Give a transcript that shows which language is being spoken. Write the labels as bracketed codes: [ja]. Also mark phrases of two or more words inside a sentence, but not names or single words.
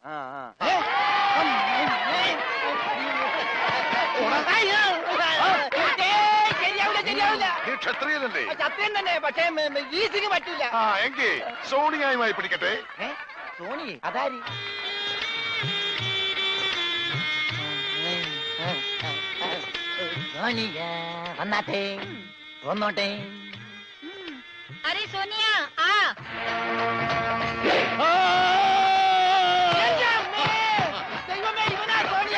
[ml] നീ ക്ഷത്രിയനല്ലേ? സത്യം തന്നെ, പക്ഷേ ഈ സിംഗ് പറ്റൂല. എങ്കിൽ സോണിയായുമായി പിടിക്കട്ടെ. സോണി അതാരി? സോണിയ വന്നാട്ടെ, വന്നോട്ടെ. [hi] अरे सोनिया आ. [ml] ദൈവമേ, ഇവനാ സോണിയ.